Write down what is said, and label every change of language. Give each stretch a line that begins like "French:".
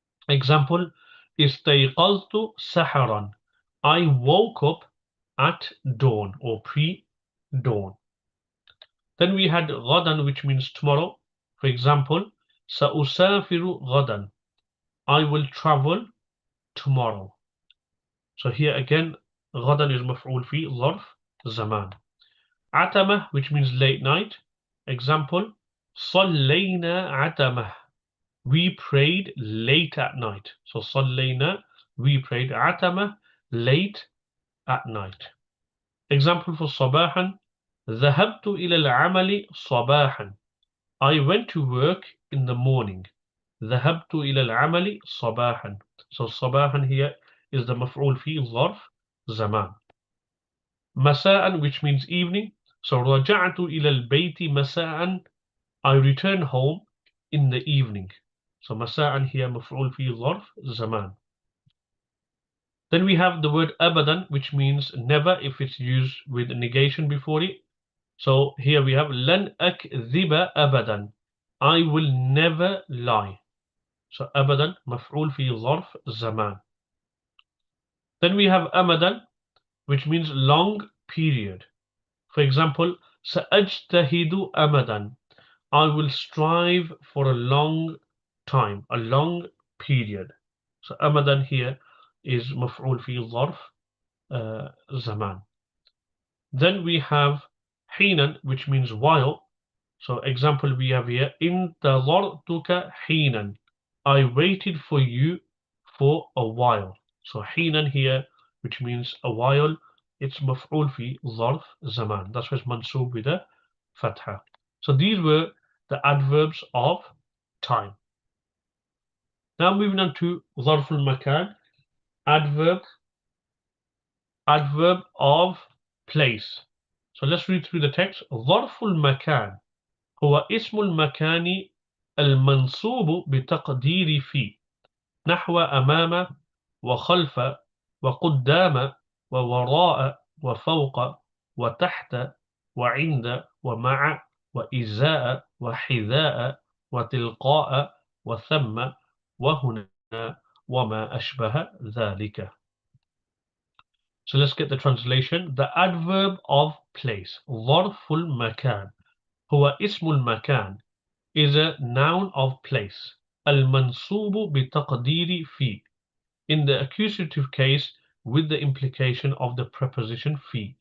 English: Example, استيقظت saharan, I woke up at dawn or pre-dawn. Then we had غدا, which means tomorrow. For example, سأسافر غدا, I will travel tomorrow.
Arabic: So here again, غدا is مفعول في ظرف زمان.
English: عتمة, which means late night. Example, صلينا عتمة, we prayed late at night. So صلينا, we prayed, عتمة, late at night. Example for صباحا, ذهبت إلى العمل صباحا, I went to work in the morning.
Arabic: ذهبت إلى العمل صباحا. So صباحا here is the مفعول في ظرف زمان.
English: مساء, which means evening. So رجعت إلى البيت مساء, I return home in the evening.
Arabic: So مساء here مفعول في ظرف زمان.
English: Then we have the word أبدا, which means never if it's used with negation before it. So here we have لن أكذب أبدا, I will never lie.
Arabic: So أبدا مفعول في ظرف زمان.
English: Then we have أمدا, which means long period. For example, سأجتهد أمدا, I will strive for a long time, a long period. So أمدا here is maf'ul fi Ẓarf Zamān. Then we have حينا, which means while. So example we have here, انتظرتك حينا. I waited for you for a while. So حينا here, which means a while, it's مفعول في ظرف زمان. That's why it's mansoob with a fatha. So these were the adverbs of time. Now moving on to ظرف المكان, adverb of place. So let's read through the text.
Arabic: ظرف المكان هو اسم المكان المنصوب بتقدير في نحو أمام وخلف وقدام ووراء وفوق وتحت وعند ومع وإزاء وحذاء وتلقاء وثم وهنا وما أشبه ذلك.
English: So let's get the translation. The adverb of place, ظرف المكان, هو اسم المكان, is a noun of place. المنصوب بتقدير في, in the accusative case with the implication of the preposition في.